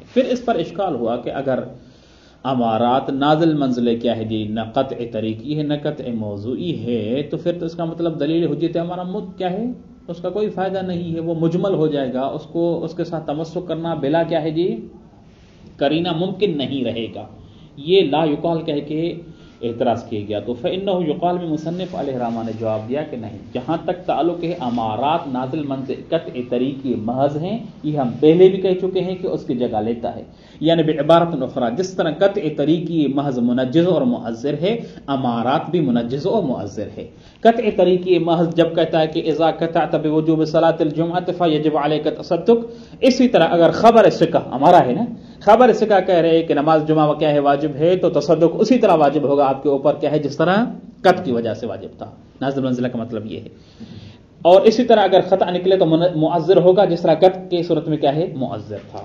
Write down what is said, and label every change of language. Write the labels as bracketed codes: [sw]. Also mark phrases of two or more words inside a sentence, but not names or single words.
[ur] پھر اس پر اشکال ہوا کہ اگر امارات نازل منزل کیا ہے جی، نہ قطع طریقی ہے نہ قطع موضوعی ہے، تو پھر تو اس کا مطلب دلیل حجت ہمارا کیا ہے، اس کا کوئی فائدہ نہیں ہے، وہ مجمل ہو جائے گا، اس کے ساتھ تمسک کرنا بلا کیا ہے جی، قرینہ ممکن نہیں رہے گا. یہ [ar] لا یقال [ur] کہہ کے اعتراض کیا گیا. تو [ar] فإنه یقال [ur] میں مصنف علیہ الرحمہ نے جواب دیا کہ نہیں، جہاں تک تعلق ہے امارات نازل منزل قطع طریقی محض ہیں، یہ ہم پہلے بھی کہہ چکے ہیں کہ اس کی جگہ لیتا ہے. یعنی بعبارت اخرى، جس طرح قطع طریقی محض منجز اور معذر ہے، امارات بھی منجز اور معذر ہے. قطع طریقی محض جب کہتا ہے کہ [ar] اذا قطعت بوجوب صلاۃ الجمعہ فیجب علیک التصدق، [ur] اسی طرح اگر خبر ثقہ ہمارا ہے نا، خبر ثقہ کہہ رہے کہ نماز جمعہ کیا ہے، واجب ہے، تو تصدق اسی طرح واجب ہوگا آپ کے اوپر کیا ہے، جس طرح قط کی وجہ سے واجب تھا. نازل منزلہ کا مطلب یہ ہے. اور اسی طرح اگر خطا نکلے تو معذر ہوگا، جس طرح قط کی صورت میں کیا ہے، معذر تھا.